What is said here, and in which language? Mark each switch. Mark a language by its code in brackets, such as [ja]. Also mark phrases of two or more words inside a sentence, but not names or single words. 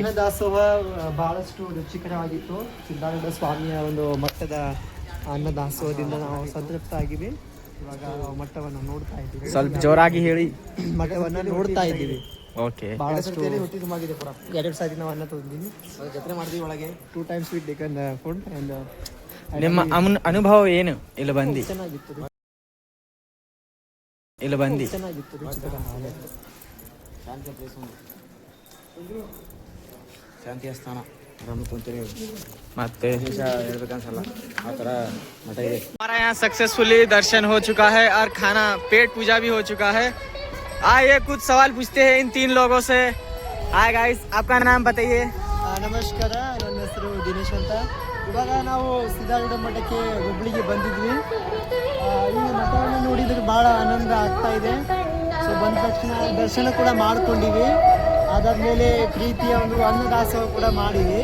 [kn] ಅನ್ನದಾಸೋಹ ಬಹಳಷ್ಟು ರುಚಿಕರವಾಗಿತ್ತು. ಸಿದ್ಧಾರೂಢ ಸ್ವಾಮಿಯ ಒಂದು ಮಟ್ಟದ ಅನ್ನದಾಸೋಹದಿಂದ ನಾವು ಸಂತೃಪ್ತ ಆಗಿವಿ. ಇವಾಗ ಮಟ್ಟವನ್ನು ನೋಡ್ತಾ ಇದ್ದೀವಿ. ಸ್ವಲ್ಪ ಜೋರಾಗಿ ಹೇಳಿ. ಮಟ್ಟವನ್ನು ನೋಡ್ತಾ ಇದ್ದೀವಿ. ಓಕೆ. ಬಹಳಷ್ಟು ಹೊಟ್ಟೆ ತುಂಬಾಗಿದೆ ಪುರ. 2 ಸಾರಿ ನಾವು ಅನ್ನ ತಂದಿದ್ದೀವಿ. ಜೊತೆ ಮಾಡಿದ್ವಿ ಒಳಗೆ [en] 2 times we taken the food and [kn] ನಿಮ್ಮ ಅನುಭವ ಏನು ಇಲ್ಲಿ ಬಂದು? ಚೆನ್ನಾಗಿತ್ತು. ಇಲ್ಲಿ ಬಂದು ಚೆನ್ನಾಗಿತ್ತು, ರುಚಿಕರ ಆಗಿತ್ತು. ಶಾಂತಿಯ ಸ್ಥಾನ ಮತ್ತೆ ಹೇಳ್ಬೇಕನ್ಸಲ್ಲ ಆ ಥರ ಮಠ ಇದೆ. [hi] हमारा यहाँ सक्सेसफुली दर्शन हो चुका है और खाना पेट पूजा भी हो चुका है. आइए कुछ सवाल पूछते हैं इन 3 लोगों से. [en] hi guys, [hi] आपका नाम बताइए. [kn] ನಮಸ್ಕಾರ, ನನ್ನ ಹೆಸರು ದಿನೇಶ್ ಅಂತ. ಇವಾಗ ನಾವು ಸಿದ್ಧಾರೂಢ ಮಠಕ್ಕೆ ಹುಬ್ಳಿಗೆ ಬಂದಿದ್ವಿ. ಈ ಮಠವನ್ನು ನೋಡಿದ್ರೆ ಭಾಳ ಆನಂದ ಆಗ್ತಾ ಇದೆ. ಸೊ ಬಂದ ತಕ್ಷಣ ದರ್ಶನ ಕೂಡ ಮಾಡ್ಕೊಂಡಿವಿ. ಅದಾದಮೇಲೆ ಪ್ರೀತಿಯ ಒಂದು ಅನ್ನದಾಸೋಹ ಕೂಡ ಮಾಡಿವಿ.